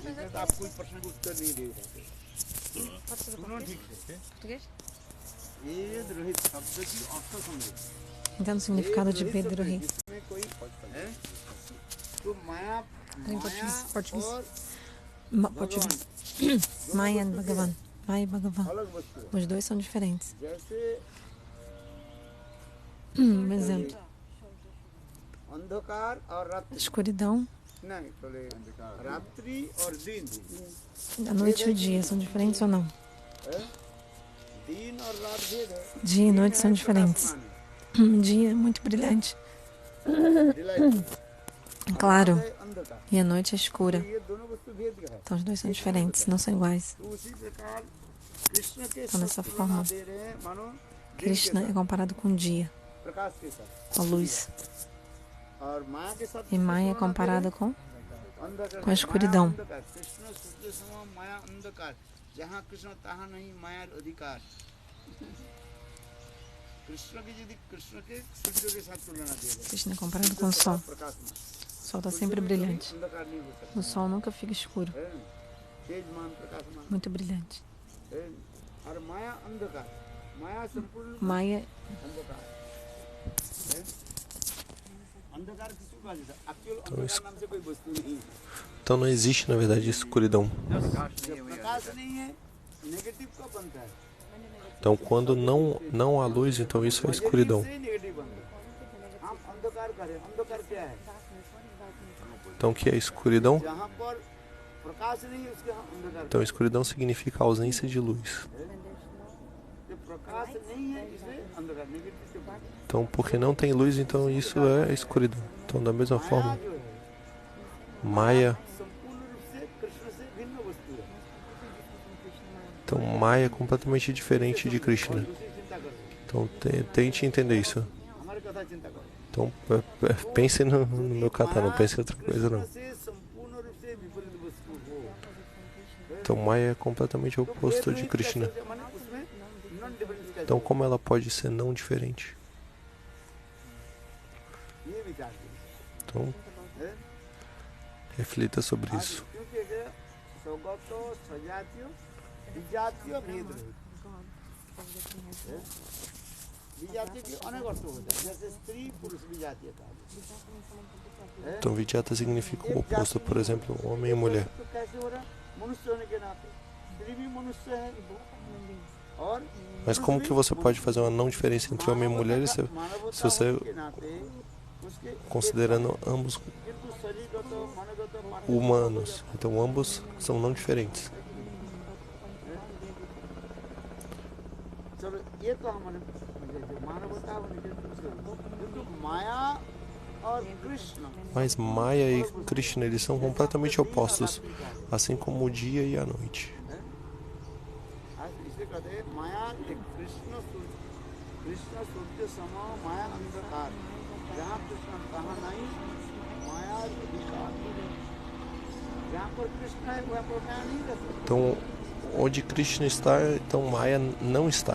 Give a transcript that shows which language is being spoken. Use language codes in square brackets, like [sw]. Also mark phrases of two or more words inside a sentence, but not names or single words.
[hi] तो आप कोई प्रश्न का उत्तर नहीं दे सकते। सुनो ठीक से। [pt] Português? [hi] वेद रहित शब्द की अर्थ समझो। [pt] Entendo o significado de Vedrohi. [hi] जिसमें कोई है तो माया [pt] Em português. [hi] और [pt] Português. Maya e Bhagavan. Maya e Bhagavan. [hi] अलग वस्तु है। [pt] Os dois são diferentes. [hi] जैसे [pt] Exemplo. [hi] अंधकार और रात्रि [pt] Escuridão, [hi] नहीं बोले रात्रि और दिन [pt] a noite e o dia são diferentes ou não? [hi] है? दिन और रात भेद है। [pt] Dia e noite são diferentes. Um dia é muito brilhante, claro, [hi] अंधकार [pt] e a noite é escura. [hi] ये दोनों वस्तु भेद है। [pt] Então os dois são diferentes, não são iguais. [hi] तो उसी प्रकार कृष्ण के [pt] Então dessa [hi] साथ [pt] forma, [hi] तुलना दे रहे हैं मानो [pt] Krishna é comparado com o dia, [hi] प्रकाश के साथ [pt] com a luz. [hi] और माया के साथ [pt] E Maya é comparada com [hi] अंधकार [pt] a escuridão. [hi] अंधकार कृष्ण सूर्य सम माया अंधकार जहाँ कृष्ण तहाँ नहीं माया अधिकार कृष्ण की यदि कृष्ण के सूर्य के साथ तुलना दे रहे [pt] Krishna é comparado com o sol. [hi] प्रकाश में [pt] O sol está sempre brilhante. [hi] अंधकार नहीं हो सकता [pt] O sol nunca fica escuro, [hi] है तेजमान प्रकाशमान [pt] muito brilhante. [hi] है और माया अंधकार माया संपूर्ण [pt] Maya [hi] अंधकार है अंधकार किसको कहा जाता है एक्चुअल तो अंधकार इस- नाम से कोई वस्तु नहीं है [pt] Então não existe, na verdade, escuridão. [hi] जब प्रकाश नहीं है नेगेटिव का बनता है [pt] Então quando não há luz, então isso é escuridão. [hi] से नेगेटिव बनता है हम अंधकार करें अंधकार क्या है [pt] Então o que é escuridão? [hi] जहाँ पर प्रकाश नहीं है उसके हम अंधकार [pt] Então escuridão significa a ausência de luz. [hi] जब प्रकाश नहीं है इसलिए अंधकार नेगेटिव से बनता है [pt] Então porque não tem luz, então isso é escuridão. Então da mesma forma, [hi] जो है Maya, संपूर्ण रूप से कृष्ण से भिन्न वस्तु है [pt] então Maya é completamente diferente de Krishna. [hi] दूसरी चिंता करो [pt] Então tente entender isso. [hi] हमारी कथा चिंता करो [pt] Então pense no meu kata, não pense em outra coisa não. [hi] कृष्ण से संपूर्ण रूप से विपरीत वस्तु हो [pt] Então Maya é completamente o oposto de Krishna. [hi] माने उसमें [en] non difference [hi] कैसे [pt] Então como ela pode ser não diferente? [hi] ये विचार कीजिए [pt] Então [hi] है? [pt] reflita sobre isso. [hi] क्योंकि अगर स्वगत सजातीय विजातीय भेद रहे विजातीय के अनेक अर्थ होते हैं जैसे स्त्री पुरुष विजातीय का [pt] Então Vidyata significa o oposto, por exemplo, homem e mulher. [hi] तो कैसे हो रहा है मनुष्य होने के नाते स्त्री भी मनुष्य है और [pt] Mas como que você pode fazer uma não diferença entre homem e mulher se [hi] मानवता [pt] você [hi] होने के नाते उसके [pt] considerando ambos [hi] किंतु शरीरगत मनोगत [pt] humanos? Então ambos são não diferentes. [hi] चलो ये तो हमारे मानवता होने के किंतु माया और कृष्ण [pt] Mas Maya e Krishna, eles são completamente opostos, assim como o dia e a noite. [hi] इसे कहते हैं माया एक कृष्ण सूर्य सम माया अंधकार जहाँ कृष्ण तहाँ नहीं माया अधिकार जहाँ पर कृष्ण है वहाँ पर माया नहीं कर सकती [pt] Então, onde Krishna está, então Maya não está.